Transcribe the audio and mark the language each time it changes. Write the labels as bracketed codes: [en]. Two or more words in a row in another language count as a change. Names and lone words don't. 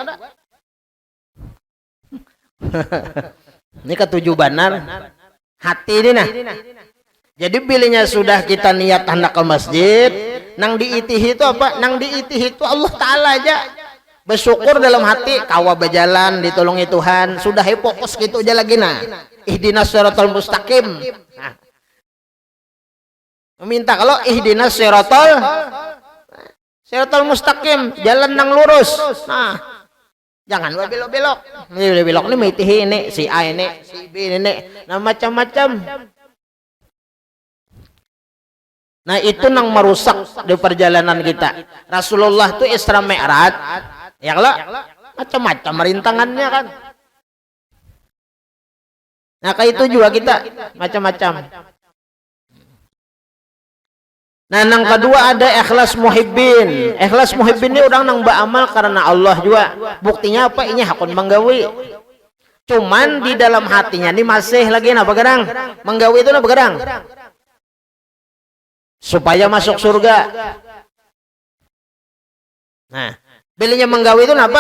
[bjn] Ini ketujuh benar hati ini nah. Jadi bilanya sudah kita niat hendak ke masjid, nang diitih itu apa? Nang diitih itu Allah Ta'ala aja. Bersyukur dalam hati, kawa berjalan ditolongi Tuhan, sudah fokus gitu aja lagi nah. [ar] اهدنا الصراط المستقيم. [bjn] Nah. Meminta kalau [ar] اهدنا الصراط المستقيم, [bjn] jalan nang lurus. Nah, jangan belok-belok. Ini belok ini mitih ini, si A ini, si B ini, nah macam-macam. Nah, itu nang merusak di perjalanan kita. Rasulullah itu Isra Mi'raj, ya kalau macam-macam rintangannya kan. Nah, kayak itu juga kita macam-macam. Nah, yang kedua ada [ar] إخلاص محبين. إخلاص محبين [bjn] ini orang nang beramal karena Allah juga. Buktinya apa? Ini hakun menggawi. Cuman di dalam hatinya ini masih lagi apa gerang? Menggawi itu apa gerang? Supaya masuk surga. Nah, bilanya menggawi itu apa?